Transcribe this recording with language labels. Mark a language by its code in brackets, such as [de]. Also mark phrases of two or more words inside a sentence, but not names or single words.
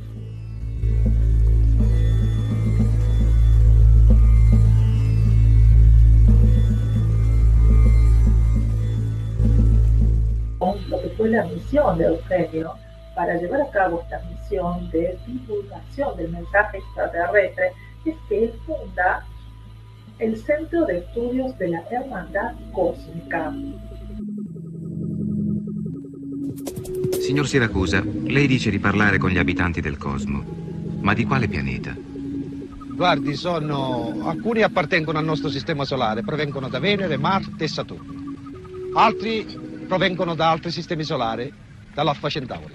[es] Lo que fue la misión de Eugenio para llevar a cabo esta misión de divulgación del mensaje extraterrestre es que él funda el Centro de Estudios de la Hermandad Cósmica. [it] Signor Siracusa, lei dice di parlare con gli abitanti del cosmo, ma di quale pianeta? Guardi, alcuni appartengono al nostro sistema solare, provengono da Venere, Marte e Saturno. Altri provengono da altri sistemi solari, dall'Alfa Centauri.